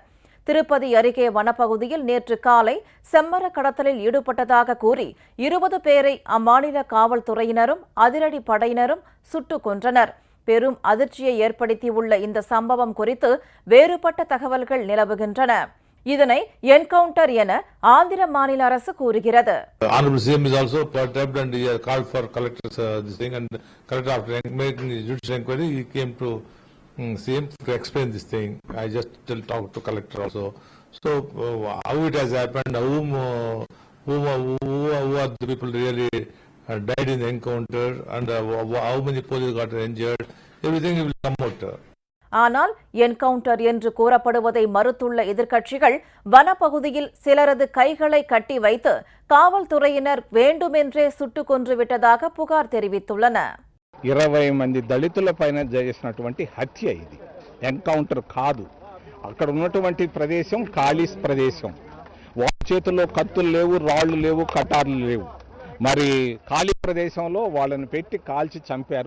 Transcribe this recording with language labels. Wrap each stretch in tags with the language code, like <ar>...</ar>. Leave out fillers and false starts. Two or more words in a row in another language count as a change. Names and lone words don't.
<ta>திருப்பதி அருகே வனப்பகுதியில் நேற்று காலை செம்மர கடத்தலில் ஈடுபட்டதாக கூறி 20 பேரை அம்மாநில காவல்துறையினரும் அதிரடி படையினரும் சுட்டுக் கொன்றனர். பெரும் அதிர்ச்சியை ஏற்படுத்தியுள்ள இந்த சம்பவம் குறித்து வேறுபட்ட தகவல்கள் நிலவுகின்றன. இதனை என்கவுண்டர் என ஆந்திர மாநில அரசு கூறுகிறது.</ta> <en>Honorable CM is also perturbed and he called for collectors this thing, and collector after making judicial inquiry he came to CM to explain this thing. I just talked to collector also. So how it has happened, who are the people really died in the encounter, and how many police got injured, everything will come out.</en> <ta>ஆனால் என்கவுண்டர் என்று கூறப்படுவதை மறுத்துள்ள எதிர்க்கட்சிகள் வனப்பகுதியில் சிலரது கைகளை கட்டி வைத்து காவல்துறையினர் வேண்டுமென்றே சுட்டுக் கொன்றுவிட்டதாக புகார் தெரிவித்துள்ளன.</ta> <te>20 మంది దళితుల పైన చేసినటువంటి హత్య ఇది ఎన్కౌంటర్ కాదు. అక్కడ ఉన్నటువంటి ప్రదేశం ఖాళీ ప్రదేశం. వాళ్ళ చేతుల్లో కత్తులు లేవు, రాళ్లు లేవు, కటార్లు లేవు. మరి ఖాళీ ప్రదేశంలో వాళ్ళని పెట్టి కాల్చి చంపారు.</te>